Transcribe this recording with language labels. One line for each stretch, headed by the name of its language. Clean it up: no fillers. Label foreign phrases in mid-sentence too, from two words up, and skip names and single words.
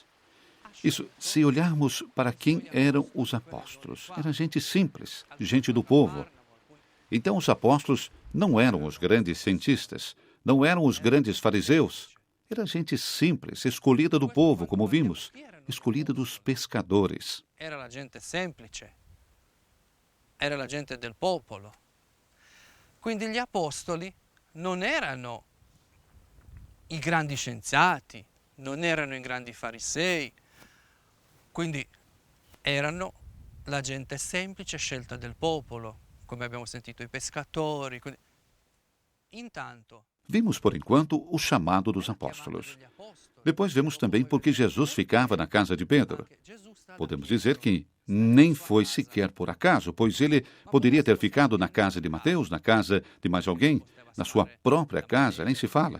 Portuguese: Isso, se olharmos para quem eram os apóstolos, era gente simples, gente do povo. Então os apóstolos não eram os grandes cientistas, não eram os grandes fariseus. Era gente simples, escolhida do povo, como vimos, escolhida dos pescadores.
Italian: Era a gente semplice, era a gente del popolo. Quindi gli apostoli non erano i grandi scienziati, non erano i grandi farisei, quindi erano la gente semplice scelta del popolo, come abbiamo sentito, i pescatori. Intanto,
Portuguese: vimos, por enquanto, o chamado dos apóstolos. Depois vemos também porque Jesus ficava na casa de Pedro. Podemos dizer que nem foi sequer por acaso, pois ele poderia ter ficado na casa de Mateus, na casa de mais alguém, na sua própria casa, nem se fala.